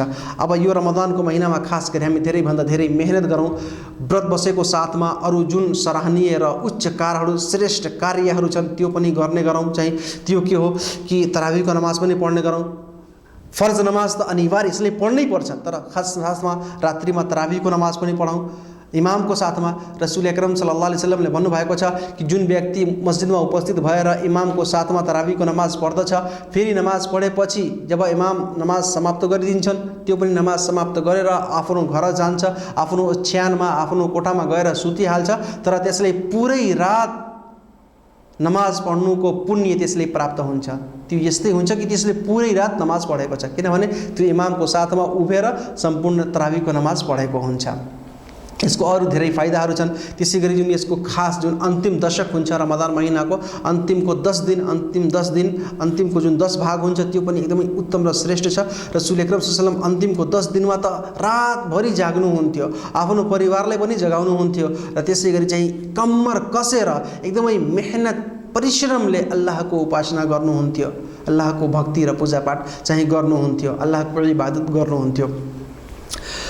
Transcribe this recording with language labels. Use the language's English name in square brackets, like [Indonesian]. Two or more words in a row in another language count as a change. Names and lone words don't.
[Nepali] अब यो रमदानको महिनामा खास गरी हामी धेरैभन्दा धेरै मेहनत गरौँ, व्रत बसेको साथमा अरू जुन सराहनीय र उच्च कार्यहरू, श्रेष्ठ कार्यहरू छन् त्यो पनि गर्ने गरौँ। चाहिँ त्यो के हो कि तरावीको नमाज पनि पढ्ने गरौँ। फर्ज नमाज त अनिवार्य, यसले पढ्नै पर्छ, तर खासमा रात्रिमा तरावीको नमाज पनि पढौँ इमामको साथमा। [Arabic] رسول أكرم صلى الله عليه وسلم [Nepali] भन्नुभएको छ कि जुन व्यक्ति मस्जिदमा उपस्थित भएर इमामको साथमा तरावीको नमाज पढ्दछ, फेरि नमाज पढेपछि जब इमाम नमाज समाप्त गरिदिन्छन्, त्यो पनि नमाज समाप्त गरेर आफ्नो घर जान्छ, आफ्नो ओछ्यानमा, आफ्नो कोठामा गएर सुतिहाल्छ, तर त्यसले पुरै रात नमाज पढ्नुको पुण्य त्यसले प्राप्त हुन्छ। त्यो यस्तै हुन्छ कि त्यसले पुरै रात नमाज पढेको छ, किनभने त्यो इमामको साथमा उभिएर सम्पूर्ण तरावीको नमाज पढेको हुन्छ। यसको अरू धेरै फाइदाहरू छन्। त्यसै गरी जुन यसको खास जुन अन्तिम दशक हुन्छ रमदान महिनाको, अन्तिमको 10 दिन, अन्तिमको जुन 10 भाग हुन्छ त्यो पनि एकदमै उत्तम र श्रेष्ठ छ। [Arabic] رسول أكرم صلى الله عليه وسلم [Nepali] अन्तिमको 10 दिनमा त रातभरि जाग्नुहुन्थ्यो, आफ्नो परिवारलाई पनि जगाउनुहुन्थ्यो र त्यसै गरी चाहिँ कम्मर कसेर एकदमै मेहनत परिश्रमले अल्लाहको उपासना गर्नुहुन्थ्यो, अल्लाहको भक्ति र पूजापाठ चाहिँ गर्नुहुन्थ्यो, अल्लाहको इबादत गर्नुहुन्थ्यो।